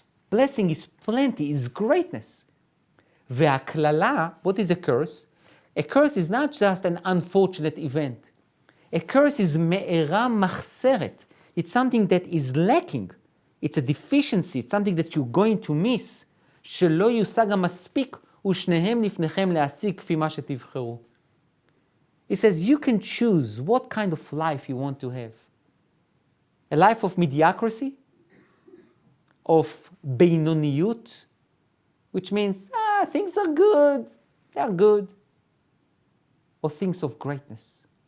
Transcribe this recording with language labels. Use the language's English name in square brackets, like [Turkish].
[English] Blessing is plenty, is greatness. Ve'aklala, what is a curse? A curse is not just an unfortunate event. A curse is [Hebrew] me'era machseret. [English] It's something that is lacking. It's a deficiency. It's something that you're going to miss. [Hebrew] שלא יושג המספיק ושניהם לפניכם להשיג כפי מה שתבחרו. [English] It says you can choose what kind of life you want to have. A life of mediocrity, of beinoniyut, which means, things are good, they're good, or things of greatness.